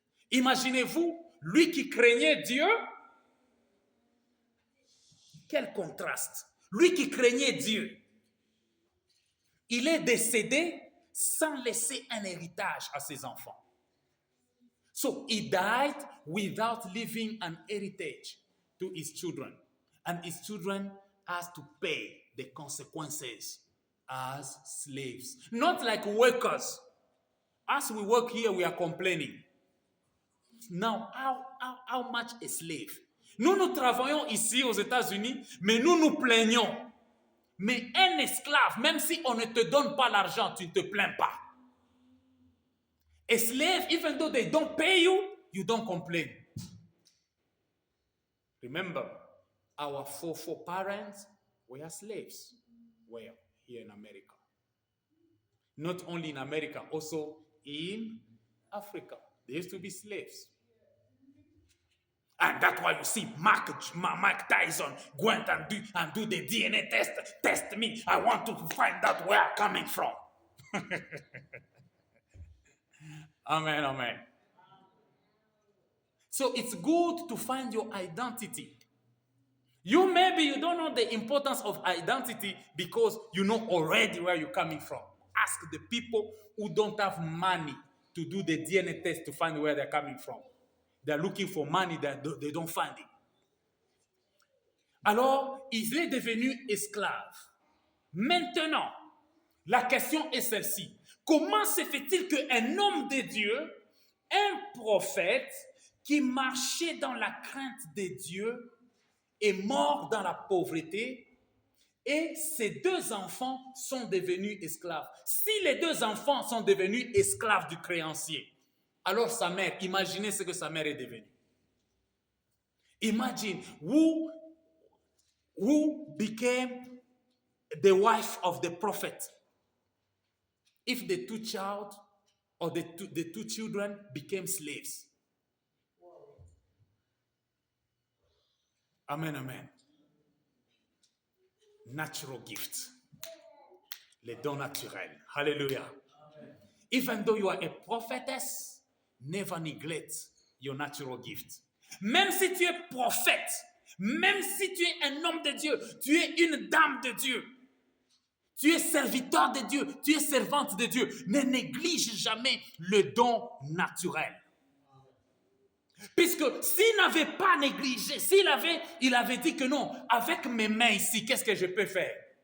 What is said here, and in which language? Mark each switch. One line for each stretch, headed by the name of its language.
French: Imaginez-vous, lui qui craignait Dieu, quel contraste. Lui qui craignait Dieu, il est décédé sans laisser un héritage à ses enfants.
English: So he died without leaving an heritage to his children. And his children has to pay the consequences as slaves. Not like workers. As we work here, we are complaining. Now, how much a slave?
French: Nous travaillons ici aux États-Unis, mais nous nous plaignons. Mais un esclave, même si on ne te donne pas l'argent, tu ne te plains pas.
English: A slave, even though they don't pay you, you don't complain. Remember, our foreparents were slaves. Where? Here in America. Not only in America, also in Africa. They used to be slaves. And that's why you see Mike Tyson go and do the DNA test. Test me. I want to find out where I'm coming from. Amen, amen. So it's good to find your identity. Maybe you don't know the importance of identity because you know already where you're coming from. Ask the people who don't have money to do the DNA test to find where they're coming from. They're looking for money that they don't find it.
French: Alors, il est devenu esclave. Maintenant, la question est celle-ci. Comment se fait-il qu'un homme de Dieu, un prophète qui marchait dans la crainte de Dieu, est mort dans la pauvreté et ses 2 enfants sont devenus esclaves? Si les 2 enfants sont devenus esclaves du créancier, alors sa mère, imaginez ce que sa mère est devenue.
English: Imagine who became the wife of the prophet if the 2 child or the two children became slaves. Amen, amen. Natural gift.
French: Les dons naturels. Hallelujah. Amen.
English: Even though you are a prophetess, never neglect your natural gift.
French: Même si tu es prophète, même si tu es un homme de Dieu, tu es une dame de Dieu, tu es serviteur de Dieu, tu es servante de Dieu, ne néglige jamais le don naturel. Puisque s'il n'avait pas négligé, il avait dit que non, avec mes mains ici, qu'est-ce que je peux faire?